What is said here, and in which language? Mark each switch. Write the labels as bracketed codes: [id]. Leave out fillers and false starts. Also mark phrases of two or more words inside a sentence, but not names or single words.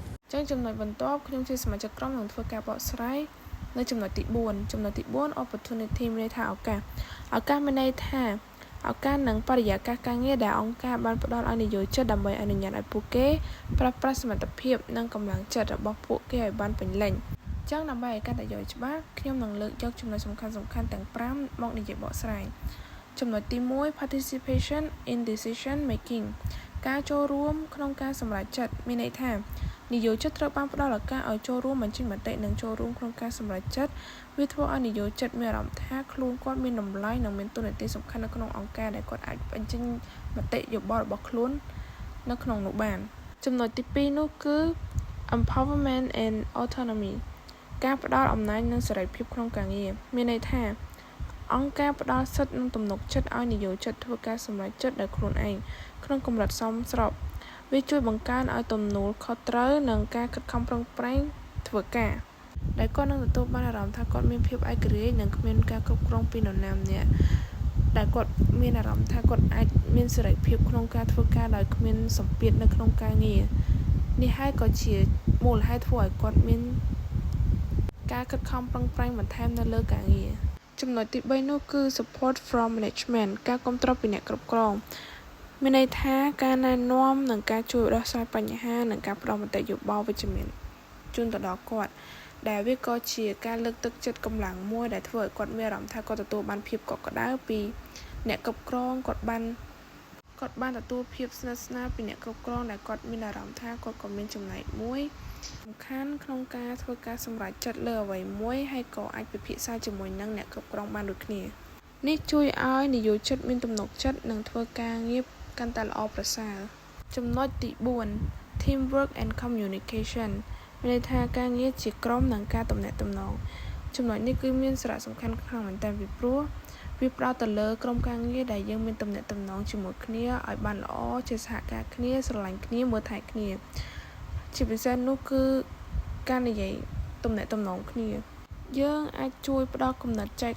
[km] ចឹងចំណុចបន្ទាប់ខ្ញុំជាសមាជិកក្រុមនឹងធ្វើការបកស្រាយនៅចំណុចទី4ចំណុចទី4 opportunity មានន័យថាឱកាសមានន័យថាឱកាសនិងបរិយាកា សការងារដែលអង្គការបានផ្ដល់ឲ្យនិយោជិតដើម្បីអនុញ្ញាតឲ្យពួកគេប្រើប្រាស់សមត្ថភាពនិងកម្លាំងចិត្តរបស់ពួកគេឲ្យបានពេញលេញចឹងដើម្បីឲ្យកាន់តែយល់ច្បាស់ខ្ញុំនឹងលើកយកចំណុចសំខាន់ៗទាំង5មកនិយាយបកស្រាយចំណុចទី1 [en] participation in decision making [km] ការចូលរួមក្នុងការសម្រេចចិត្តមានន័យថានិយោជិតត្រូវបានផ្ដល់ឱកាសឲ្យចូលរួមបញ្ចេញមតិនិងចូលរួមក្នុងការសម្រេចចិត្តវាធ្វើឲ្យនិយោជិតមានអារម្មណ៍ថាខ្លួនគាត់មានតម្លៃនិងមានតួនាទីសំខាន់ នៅក្នុងអង្គការដែលគាត់អាចបញ្ចេញមតិយោបល់របស់ខ្លួននៅក្នុងនោះបានចំណុចទី2នោះគឺ [en] empowerment and autonomy [km] ការផ្ដល់អំណាចនិងសេរីភាពក្នុងការងារមានន័យថាអង្គការផ្ដល់សិទ្ធិនិងទំនុកចិត្តឲ្យនិយោជិតធ្វើការសម្រេចចិត្តដោយខ្លួនឯងក្នុងកម្រិតសមស្របវាជួយបង្កើនឲ្យទំនួលខុសត្រូវនិងការខិតខំប្រឹងប្រែងធ្វើការដែលគាត់នឹងទទួលបានអារម្មណ៍ថាគាត់មានភាពឯករាជ្យនិងគ្មានការគ្រប់គ្រងពីនរណាម្នាក់ដែលគាត់មានអារម្មណ៍ថាគាត់អាចមាន សេរីភាពក្នុងការធ្វើការដោយគ្មានសម្ពាធនៅក្នុងការងារនេះហើយក៏ជាមូលហេតុធ្វើឲ្យគាត់មានការខិតខំប្រឹងប្រែងបន្ថែមនៅលើការងារចំណុចទី3នោះគឺ [en] support from management [km] ការគាំទ្រពីអ្នកគ្រប់គ្រងមានន័យថាការណែនាំនិងការជួយដោះស្រាយបញ្ហានិងការផ្ដល់មតិយោបល់វិជ្ជមានជូនទៅដល់គាត់ដែលវាក៏ជាការលើកទឹកចិត្ត កម្លាំងមួយដែលធ្វើឲ្យគាត់មានអារម្មណ៍ថាគាត់ទទួលបានភាពកក់ក្ដៅពីអ្នកគ្រប់គ្រងគាត់បានទទួលភាពស្និទ្ធស្នាលពីអ្នកគ្រប់គ្រងដែលគាត់មានអារម្មណ៍ថាគាត់ក៏មានចំណែកមួយសំខាន់ក្នុងការធ្វើការសម្រេចចិត្តលើអ្វីមួយហើយក៏អាចពិភាក្សាជាមួយនឹងអ្នក គ្រប់គ្រងបានដូចគ្នានេះជួយឲ្យនិយោជិតមានទំនុកចិត្តនិងធ្វើការងារកាន់តែល្អប្រសើរចំណុចទី4 [en] teamwork and communication [km] មានន័យថាការងារជាក្រុមនិងការទំនាក់ទំនង ចំណុចនេះគឺមានសារៈសំខាន់ខ្លាំងមែនទែនពីព្រោះវាផ្ដោតទៅលើក្រុមការងារដែលយើងមានទំនាក់ទំនងជាមួយគ្នាឲ្យបានល្អជាសហការគ្នា ស្រឡាញ់គ្នាមើលថែគ្នាជាពិសេសនោះគឺការនិយាយទំនាក់ទំនងគ្នាយើងអាចជួយផ្ដល់គំនិតចែ